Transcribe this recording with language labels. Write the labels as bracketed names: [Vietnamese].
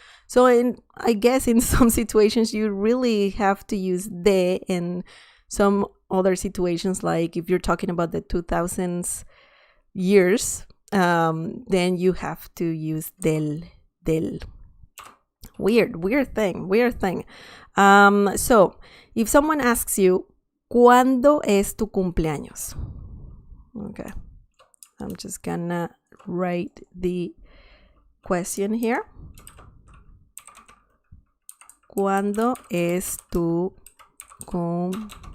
[English] So I guess in some situations you really have to use de. In some other situations, like if you're talking about the 2000s years, then you have to use del. Weird thing. So if someone asks you, [Spanish] ¿cuándo es tu cumpleaños? [English] Okay, I'm just gonna write the question here. [Spanish] ¿Cuándo es tu cumpleaños?